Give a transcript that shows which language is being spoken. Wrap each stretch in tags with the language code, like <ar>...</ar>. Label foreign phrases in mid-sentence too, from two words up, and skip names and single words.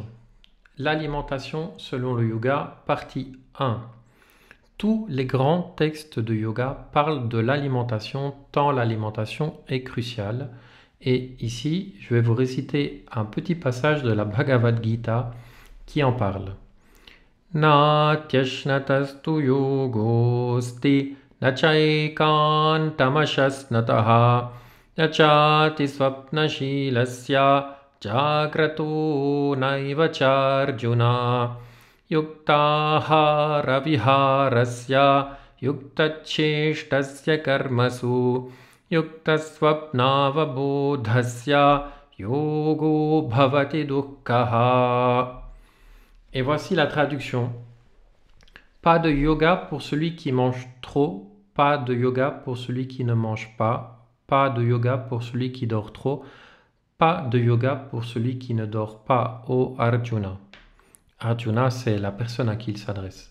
<fr>L'alimentation selon le yoga, partie 1. Tous les grands textes de yoga parlent de l'alimentation, tant l'alimentation est cruciale. Et ici, je vais vous réciter un petit passage de la Bhagavad Gita qui en parle.</fr> <sa>Natyashnatastu yogosti nachaikantamashasnataha nachati swapnashilasya Jagrato naiva charjuna yuktahara viharasya yuktacheshtasya karmasu yuktasvapnavabodhasya yogo bhavati dukkhaha.</sa> <fr>Et voici la traduction. Pas de yoga pour celui qui mange trop, pas de yoga pour celui qui ne mange pas, pas de yoga pour celui qui dort trop, pas de yoga pour celui qui ne dort pas, ô Arjuna. Arjuna, c'est la personne à qui il s'adresse.</fr>